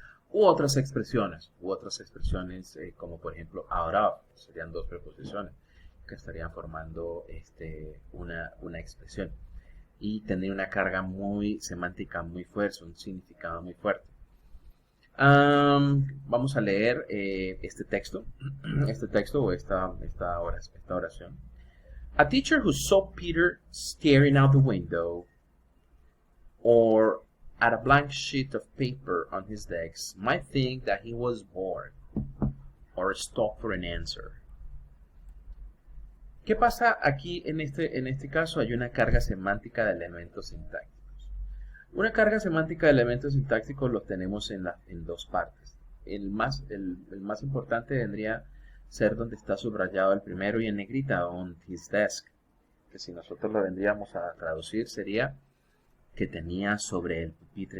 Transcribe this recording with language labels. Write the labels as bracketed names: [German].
[Spanish] U otras expresiones como por ejemplo ahora, serían dos preposiciones que estarían formando una expresión y tendría una carga muy semántica muy fuerte, un significado muy fuerte. Vamos a leer este texto o esta oración. [English] A teacher who saw Peter staring out the window or at a blank sheet of paper on his desk might think that he was bored or stuck for an answer. [Spanish] ¿Qué pasa aquí en este caso? Hay una carga semántica de elementos sintácticos. Una carga semántica de elementos sintácticos los tenemos en dos partes. El más importante vendría a ser donde está subrayado el primero y en negrita, [English] on his desk, [Spanish] que si nosotros lo vendríamos a traducir sería que tenía sobre el pupitre.